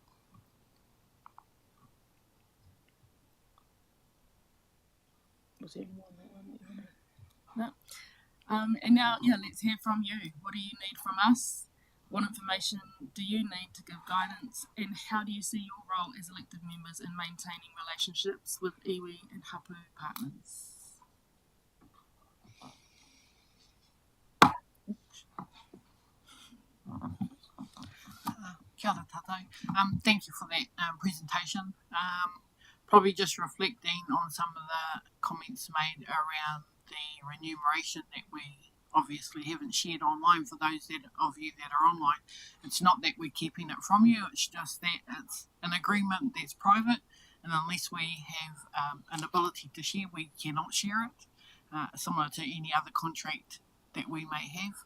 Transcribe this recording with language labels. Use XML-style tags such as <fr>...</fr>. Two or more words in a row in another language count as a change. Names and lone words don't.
<en>Was there any more on that one that you want to? No. And now, let's hear from you. What do you need from us? What information do you need to give guidance? And how do you see your role as elected members in maintaining relationships with iwi and hapu partners?</en> <mi>Kia ora tātou.</mi> <en>Thank you for that presentation. Probably just reflecting on some of the comments made around the remuneration that we obviously haven't shared online for those of you that are online. It's not that we're keeping it from you, it's just that it's an agreement that's private, and unless we have an ability to share, we cannot share it, similar to any other contract that we may have.</en>